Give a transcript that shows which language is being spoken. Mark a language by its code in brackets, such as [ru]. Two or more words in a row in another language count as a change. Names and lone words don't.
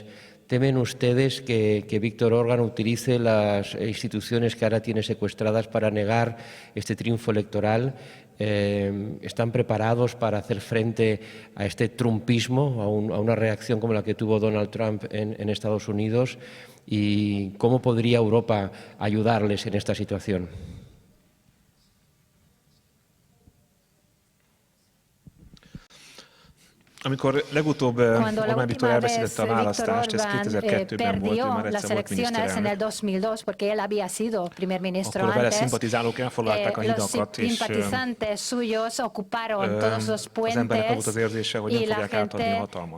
[es] ¿Temen ustedes que Viktor Orbán utilice las instituciones que ahora tiene secuestradas para negar este triunfo electoral? ¿Están preparados para hacer frente a este trumpismo, a una reacción como la que tuvo Donald Trump en Estados Unidos? ¿Y cómo podría Europa ayudarles en esta situación? [hu] Amikor legutóbb Orbán Viktor elveszítette a választást, ez 2002-ben volt, ő már egyszer volt miniszterelnök. Akkor a vele szimpatizálók elfoglalták a hidakat, és az embernek volt az érzése, hogy nem fogják átadni a hatalmat.